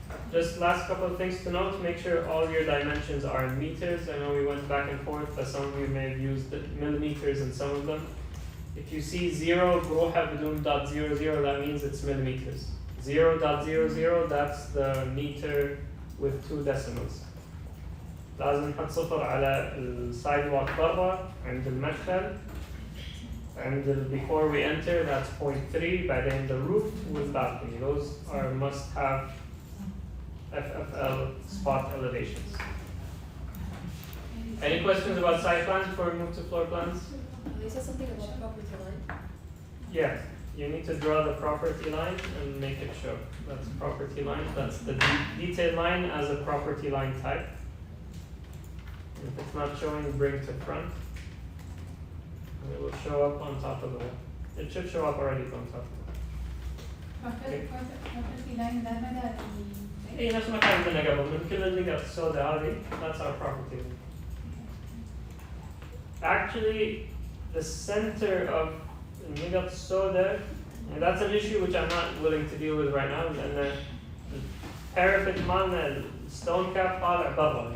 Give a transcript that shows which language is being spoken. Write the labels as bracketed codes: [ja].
[en] Just last couple of things to note, make sure all your dimensions are in meters. I know we went back and forth, but some of you may have used millimeters in some of them. If you see 0 [ar] بروحها بدون [en] .00, that means it's millimeters. 0.00, that's the meter with 2 decimals. [ar] لازم نحط صفر على السايد واك برا عند المدخل. [en] And before we enter, that's 0.3. [ar] بعدين [en] the roof with balcony. Those are must-have FFL spot elevations. Any questions about site plans before we move to floor plans? You said something about property line. Yeah, you need to draw the property line and make it show. That's property line. That's the detail line as a property line type. If it's not showing, bring to front. And it will show up on top of the wall. It should show up already on top. [ar] property line ده مدى اي نفس ما كان عندنا قبل من كل النقط السوداء هذه. [en] That's our property line. Actually, the center of [ar] النقط السوداء, [en] and that's an issue which I'm not willing to deal with right now, [ar] لأن [en] parapet [ar] مالنا [en] stone cap [ar] طالع برا.